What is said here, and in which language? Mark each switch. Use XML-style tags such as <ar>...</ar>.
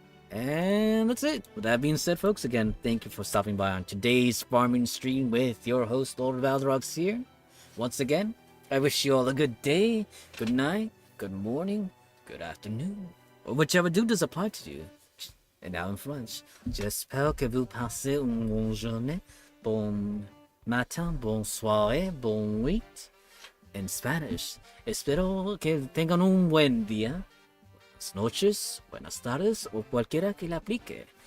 <en>And that's it. With that being said, folks, again, thank you for stopping by on today's farming stream with your host, Lord Valderox here. Once again, I wish you all a good day, good night, good morning, good afternoon, or whichever do does apply to you. And now in French,</en> <fr>j'espère que vous passez une bonne journée, bon matin, bonne soirée, bon nuit.</fr> <en>In Spanish,</en> <es>espero que tengan un buen día. Buenas noches, buenas tardes o cualquiera que le aplique.</es>